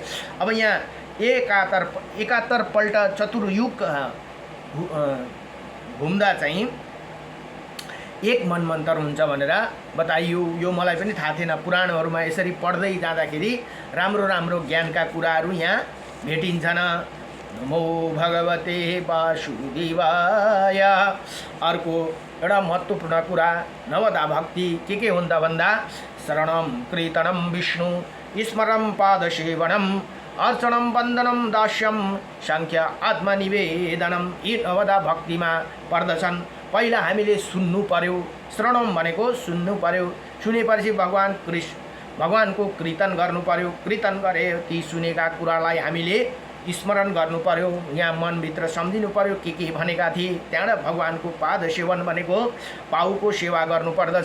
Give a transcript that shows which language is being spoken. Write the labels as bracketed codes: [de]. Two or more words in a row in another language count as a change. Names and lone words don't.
[ne] अब यहाँ 71 पल्ट चतुर्युग घुम्दा चाहिँ एक मनमन्तर हुन्छ भनेर बताइयो। यो मलाई पनि थाहा थिएन। पुराणहरूमा यसरी पढ्दै जाँदाखेरि राम्रो राम्रो ज्ञानका कुराहरू यहाँ भेटिन्छन्। [sa] नमो भगवते वासुदेवाय। [ne] अर्को एउटा महत्त्वपूर्ण कुरा नवदा भक्ति के हुन् त भन्दा [sa] शरणम कीर्तनम विष्णु, स्मरणम पादसेवनम, अर्चनम वन्दनम दास्यम, सांख्य आत्मनिवेदनम। [ne] यी नवदा भक्तिमा पर्दछन्। पहिला हामीले सुन्नु पर्यो। शरणम भनेको सुन्नु पर्यो। सुनेपछि भगवानको कीर्तन गर्नु पर्यो। कीर्तन गरे ती सुनेका कुरालाई हामीले स्मरण गर्नु पर्यो। यहाँ मनभित्र सम्झिनु पर्यो के भनेका थिए। त्यहाँबाट भगवानको पाद सेवन भनेको पाउको सेवा गर्नु पर्दछ।